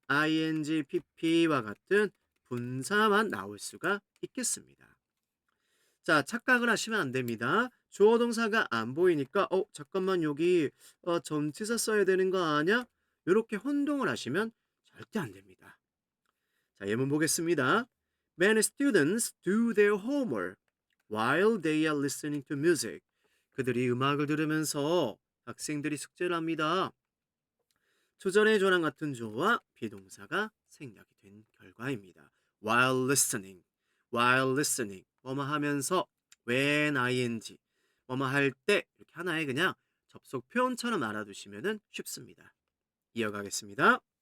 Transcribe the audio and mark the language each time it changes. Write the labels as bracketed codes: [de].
[ko] ing, pp와 같은 분사만 나올 수가 있겠습니다. 자, 착각을 하시면 안 됩니다. 주어 동사가 안 보이니까 잠깐만 여기 전치사 써야 되는 거 아니야? 이렇게 혼동을 하시면 절대 안 됩니다. 자, 예문 보겠습니다. [en] Many students do their homework while they are listening to music. [ko] 그들이 음악을 들으면서 학생들이 숙제를 합니다. 조전의 조랑 같은 주어와 비동사가 생략이 된 결과입니다. [en] while listening. while listening. [ko] 뭐뭐 하면서 [en] when ing. [ko] 뭐뭐 할 때 이렇게 하나의 그냥 접속 표현처럼 알아두시면 쉽습니다. 이어가겠습니다.